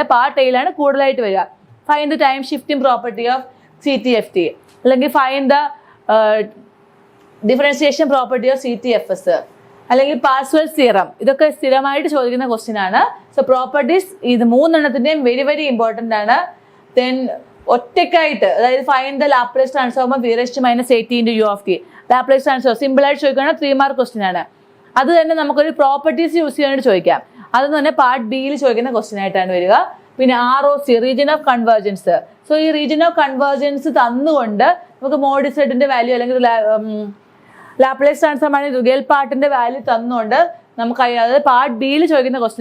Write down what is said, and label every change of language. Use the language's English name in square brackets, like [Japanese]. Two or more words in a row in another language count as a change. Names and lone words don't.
[Malayalam] പാർട്ട് എയിലാണ് കൂടുതലായിട്ട് വരിക. [English] find the time shifting property of CTFT, അല്ലെങ്കിൽ find the differentiation property of CTFS, അല്ലെങ്കിൽ Parseval theorem. [Malayalam] ഇതൊക്കെ സ്ഥിരമായിട്ട് ചോദിക്കുന്ന ക്വസ്റ്റ്യൻ ആണ്. [English] so properties [Malayalam] ഇത് [English] 3 very very important [Malayalam] ആണ്. [English] ദെൻ [Malayalam] ഒറ്റയ്ക്കായിട്ട്, അതായത് [English] find the Laplace transform of e⁻⁻at × u(t). Laplace transform [Malayalam] സിമ്പിളായിട്ട് ചോദിക്കുകയാണെങ്കിൽ [English] 3 mark question [Malayalam] ആണ്. അത് തന്നെ നമുക്കൊരു [English] properties use [Malayalam] ചെയ്യാനായിട്ട് ചോദിക്കാം. അതെന്ന് പറഞ്ഞാൽ പാർട്ട് ബിയിൽ ചോദിക്കുന്ന ക്വസ്റ്റ്യൻ ആയിട്ടാണ് വരിക. [English] പിന്നെ ROC, region of convergence. [Malayalam] സോ ഈ [English] region of convergence [Malayalam] തന്നുകൊണ്ട് നമുക്ക് മോഡ് സെറ്റിന്റെ വാല്യൂ അല്ലെങ്കിൽ [English] Laplace transform [Malayalam] ആണ് റിയൽ പാർട്ടിന്റെ വാല്യൂ തന്നുകൊണ്ട് നമുക്ക്, അതായത് പാർട്ട് ബിയിൽ ചോദിക്കുന്ന ക്വസ്റ്റ്യൻ ആണ്.